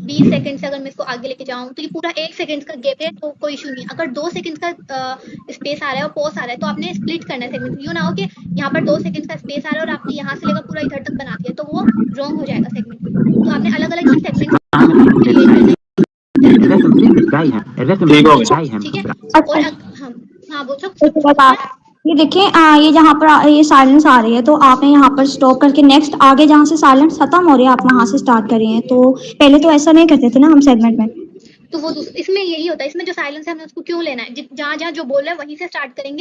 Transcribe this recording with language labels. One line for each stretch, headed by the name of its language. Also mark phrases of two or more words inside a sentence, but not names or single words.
Hindi: 20 सेकंड से अगर मैं इसको आगे लेके जाऊँ तो ये पूरा 1 सेकंड का गैप है, तो कोई इशू नहीं है। अगर 2 सेकंड का स्पेस आ रहा है और पॉज आ रहा है तो आपने स्प्लिट करना है सेगमेंट। यूँ ना हो कि यहाँ पर 2 सेकंड का स्पेस आ रहा है और आपने यहाँ से लेकर पूरा इधर तक बना दिया, तो वो रॉन्ग हो जाएगा सेगमेंट। तो आपने अलग अलग ही सेगमेंट क्रिएट करना है।
Dutch: Er werd een blinder bij hem. Er werd een
Hindi: ठीक हो
Dutch: blinder
Hindi: गया।
Dutch: bij hem
Hindi: ठीक है।
Dutch: gebracht.
Hindi: और हाँ बोल एक बात आप ये देखिए, ये जहाँ पर ये साइलेंस आ रही है तो आपने यहाँ पर स्टॉप करके नेक्स्ट आगे जहाँ से साइलेंस खत्म हो रही है आप वहाँ से स्टार्ट करिए हैं। तो पहले तो ऐसा नहीं करते थे ना हम सेगमेंट में। तो वो इसमें यही होता है, इसमें जो साइलेंस है हमें उसको क्यों लेना है, जहाँ जहाँ जो बोल रहा है वहीं से स्टार्ट करेंगे।